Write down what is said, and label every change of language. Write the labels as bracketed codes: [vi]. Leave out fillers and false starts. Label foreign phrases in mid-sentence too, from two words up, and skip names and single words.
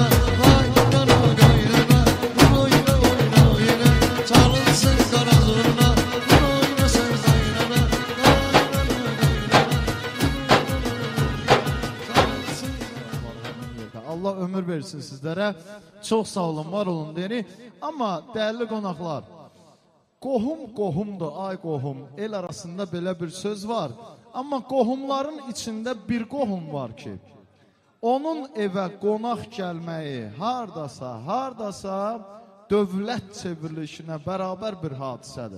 [tr] Kaynana kaynana oyna oyna oyna çalınsın kara zurna. Oynasın kaynana kaynana kaynana. Allah ömür versin sizlere. Çok sağ olun, var olun deyini. Ama değerli [az] qonaqlar, qohum qohumdur, ay qohum. El arasında belə bir söz var. Amma qohumların içində bir qohum var ki, onun evə qonaq gəlməyi hardasa dövlət çevrilişinə bərabər bir hadisədir.